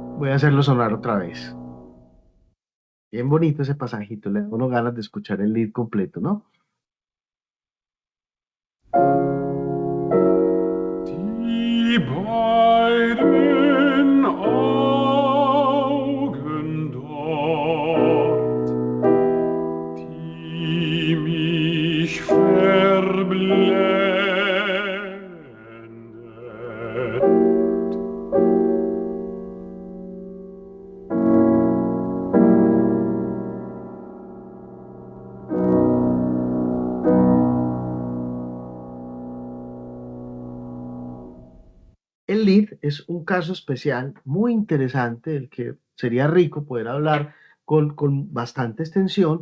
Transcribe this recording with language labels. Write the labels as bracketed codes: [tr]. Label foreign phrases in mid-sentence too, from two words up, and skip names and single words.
[es] Voy a hacerlo sonar otra vez. Bien bonito ese pasajito, le da uno ganas de escuchar el lead completo, ¿no? [de] Die beiden Augen dort, die mich verblendet. [es] El lead es un caso especial muy interesante del que sería rico poder hablar con bastante extensión,